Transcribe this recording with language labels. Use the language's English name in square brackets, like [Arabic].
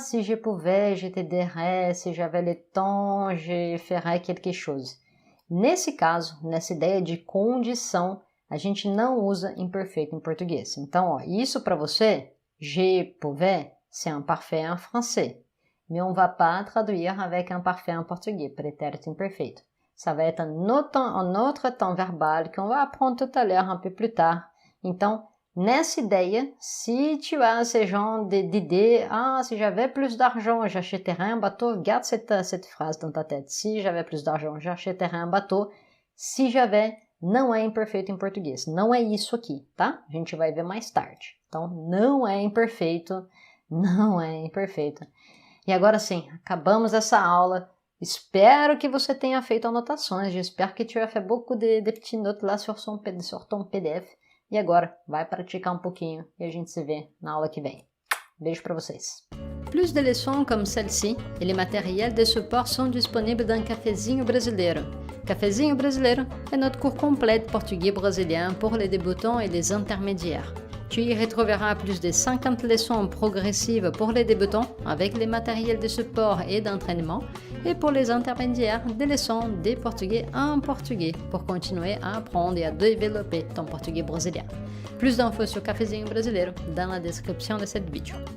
[French] Si je pouvais, je te dirais, si j'avais le temps, je ferais quelque chose. [Portuguese] Nesse caso, nessa ideia de condição, a gente não usa imperfeito em português. Então, ó, isso para você, [French] je pouvais, c'est un parfait en français. Mais on va pas traduire avec un parfait en portugais, prétérito imperfeito. Ça va être un autre temps verbal qu'on va apprendre tout à l'heure, un peu plus tard. [Portuguese] Então, nessa ideia, [French] si tu as ce genre d'idée, si j'avais plus d'argent, j'achèterais un bateau, garde cette phrase dans ta tête. Si j'avais plus d'argent, j'achèterais un bateau. [Portuguese] Se j'avais não é imperfeito em português. Não é isso aqui, tá? A gente vai ver mais tarde. Então, não é imperfeito. Não é imperfeito. E agora sim, acabamos essa aula. Espero que você tenha feito anotações. [French] J'espère que tu as fait beaucoup de petites notes là sur ton PDF. [Portuguese] E agora, vai praticar um pouquinho e a gente se vê na aula que vem. Beijo para vocês. [French] Plus de leçons comme celle-ci et les matériels de support sont disponibles dans Cafezinho Brasileiro. Cafezinho Brasileiro est notre cours complet de portugais brésilien pour les débutants et les intermédiaires. Tu y retrouveras plus de 50 leçons progressives pour les débutants avec les matériels de support et d'entraînement et pour les intermédiaires des leçons de portugais en portugais pour continuer à apprendre et à développer ton portugais brésilien. Plus d'infos sur Cafezinho Brasileiro dans la description de cette vidéo.